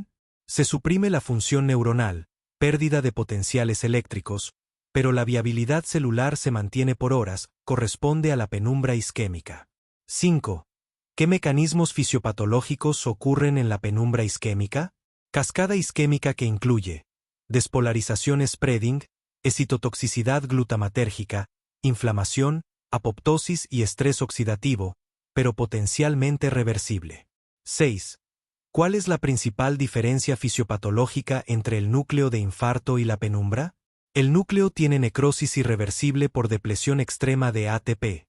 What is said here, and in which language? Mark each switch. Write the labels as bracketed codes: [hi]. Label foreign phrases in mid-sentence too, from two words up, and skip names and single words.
[es] Se suprime la función neuronal, pérdida de potenciales eléctricos, pero la viabilidad celular se mantiene por horas, corresponde a la penumbra isquémica. 5. ¿Qué mecanismos fisiopatológicos ocurren en la penumbra isquémica? Cascada isquémica que incluye despolarización spreading, excitotoxicidad glutamatérgica, inflamación, apoptosis y estrés oxidativo, pero potencialmente reversible. 6. ¿Cuál es la principal diferencia fisiopatológica entre el núcleo de infarto y la penumbra? El núcleo tiene necrosis irreversible por depresión extrema de ATP.